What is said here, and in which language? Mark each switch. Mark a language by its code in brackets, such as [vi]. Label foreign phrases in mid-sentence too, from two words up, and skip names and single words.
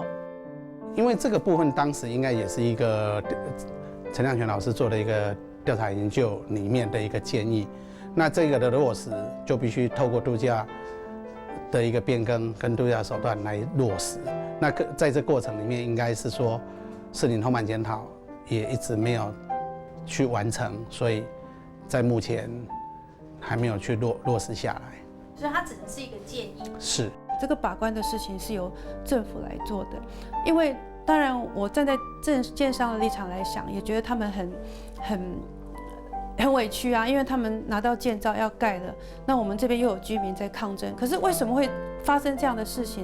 [zh] 因為這個部分當時應該也是一個陳亮全老師做的一個調查研究裡面的一個建議，那這個的落實就必須透過度假的一個變更跟度假手段來落實，那在這過程裡面，應該是說士林通盤檢討也一直沒有去完成，所以在目前還沒有去落實下來。所以它只能是一個建議。是。這個把關的事情是由政府來做的，因為当然，我站在建商的立场来想，也觉得他们很委屈啊，因为他们拿到建造要盖了，那我们这边又有居民在抗争。可是为什么会发生这样的事情？